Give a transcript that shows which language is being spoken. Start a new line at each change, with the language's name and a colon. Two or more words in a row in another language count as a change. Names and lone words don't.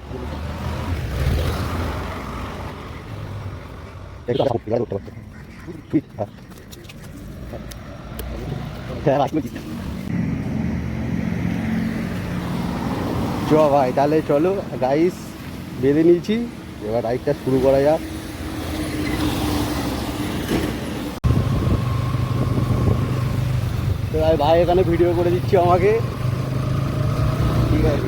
Indonesian: Itu ada sampai ada betul. Wih. Ya, lagi lagi.
Bangla: চলো ভাই, তাহলে চলো গাইস, বেঁধে নিয়েছি, এবার রাইডটা শুরু করা যাক। তো ভাই এখানে ভিডিও করে দিচ্ছি আমাকে, ঠিক আছে।